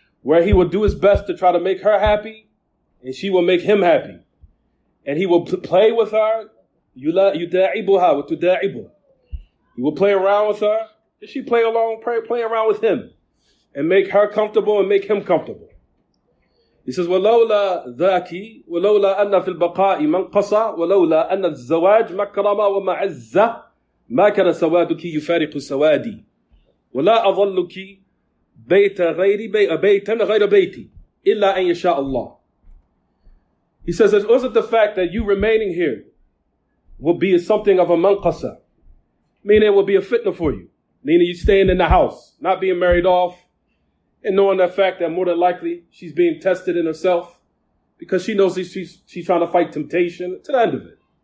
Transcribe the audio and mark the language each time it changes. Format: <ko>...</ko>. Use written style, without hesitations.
<en>Where he will do his best to try to make her happy, and she will make him happy. And he will play with her.</en> <ar>يُدَاعِبُهَا وَتُدَاعِبُهَا.</ar> <en>He will play around with her, and she play around with him. And make her comfortable and make him comfortable. He says,</en> <ar>وَلَوْلَا ذَاكِ وَلَوْلَا أَنَّ فِي الْبَقَاءِ مَنْقَصَ وَلَوْلَا أَنَّ الزَّوَاجِ مَكْرَمَ وَمَعَزَّ ما كان سوادك يفارق سوادي ولا أظلك بيتا غير بيتي إلا أن يشاء الله.</ar> <en>He says, it wasn't the fact that you remaining here will be something of a manqasa, meaning it will be a fitna for you, meaning you staying in the house, not being married off, and knowing that fact that more than likely she's being tested in herself because she knows she's trying to fight temptation to the end of it.</en>